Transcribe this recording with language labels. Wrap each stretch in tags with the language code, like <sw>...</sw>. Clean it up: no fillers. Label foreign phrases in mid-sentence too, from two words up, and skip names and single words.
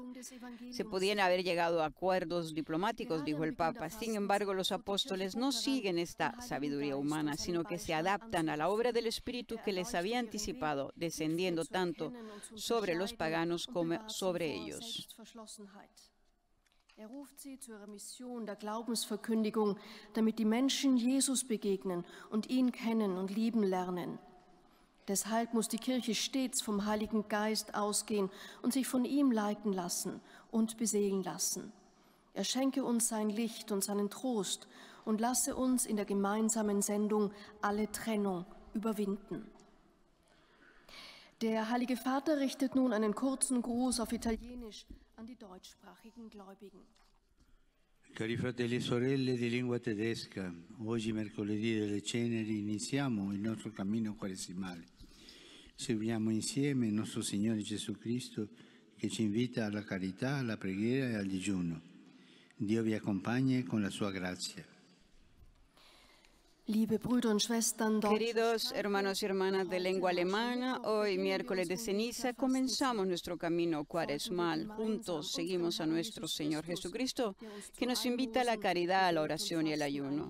<es>Se podían haber llegado a acuerdos diplomáticos, dijo el Papa. Sin embargo, los apóstoles no siguen esta sabiduría humana, sino que se adaptan a la obra del Espíritu que les había anticipado, descendiendo tanto sobre los paganos como sobre ellos.</es> <de>Ruft sie zu ihrer Mission der Glaubensverkündigung, damit die Menschen Jesus begegnen und ihn kennen und lieben lernen. Deshalb muss die Kirche stets vom Heiligen Geist ausgehen und sich von ihm leiten lassen und beseelen lassen. Er schenke uns sein Licht und seinen Trost und lasse uns in der gemeinsamen Sendung alle Trennung überwinden. Der Heilige Vater richtet nun einen kurzen Gruß auf Italienisch an die deutschsprachigen Gläubigen.</de> <it>Cari fratelli e sorelle di lingua tedesca, oggi mercoledì delle Ceneri iniziamo il nostro cammino quaresimale. Serviamo insieme il nostro Signore Gesù Cristo che ci invita alla carità, alla preghiera e al digiuno. Dio vi accompagni con la sua grazia.</it> <es>Queridos hermanos y hermanas de lengua alemana, hoy miércoles de ceniza comenzamos nuestro camino cuaresmal. Juntos seguimos a nuestro Señor Jesucristo, que nos invita a la caridad, a la oración y al ayuno.</es>